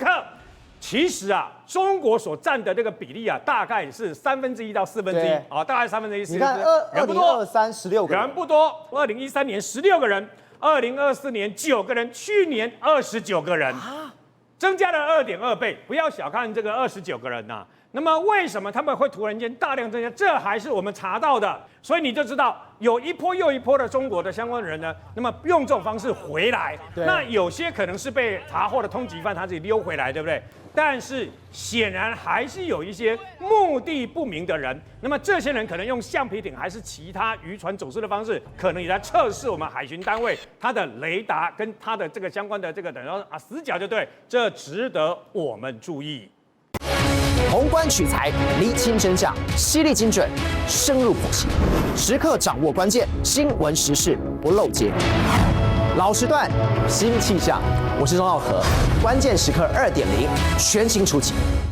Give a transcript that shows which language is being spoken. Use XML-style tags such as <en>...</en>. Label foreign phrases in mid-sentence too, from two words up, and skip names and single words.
<zh>其實啊，中國所佔的這個比例啊，大概是1/3到1/4啊，大概1/3。你看，人不多，2023 16個人，人不多。2013年16個人，2024年9個人，去年29個人，增加了2.2倍。不要小看這個29個人吶。那麼為什麼他們會突然間大量增加？這還是我們查到的，所以你就知道有一波又一波的中國的相關人呢，那麼用這種方式回來。那有些可能是被查獲的通緝犯，他自己溜回來，對不對？但是顯然還是有一些目的不明的人，那麼這些人可能用橡皮艇還是其他漁船走私的方式，可能也在測試我們海巡單位它的雷達跟它的這個相關的這個等於說死角，就對，這值得我們注意。宏觀取材，釐清真相，犀利精準，深入剖析，時刻掌握關鍵新聞時事，不漏接。老時段，新氣象，我是鍾浩和，關鍵時刻2.0，全新出擊。</zh>